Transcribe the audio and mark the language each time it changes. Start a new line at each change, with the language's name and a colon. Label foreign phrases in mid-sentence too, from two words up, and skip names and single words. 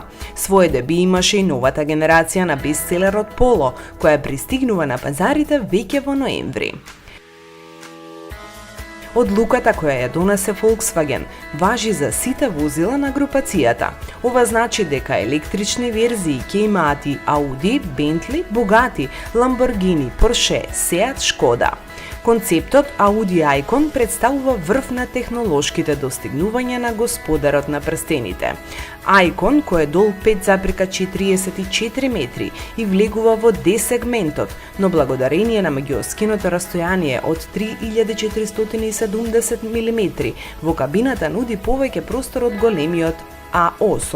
Macedonian: Свој деби имаше и новата генерација на бестселерот Polo, која пристигнува на пазарите веќе во ноември. Одлуката која ја донесе Volkswagen важи за сите возила на групацијата. Ова значи дека електрични верзии ќе имаат и Audi, Bentley, Bugatti, Lamborghini, Porsche, Seat, Škoda. Концептот Audi Icon представува врв на технолошките достигнувања на господарот на прстените. Icon, кој е дол 5,44 метри и влегува во D-сегментот, но благодарение на меѓуоскиното растојание од 3470 мм, во кабината нуди повеќе простор од големиот A8.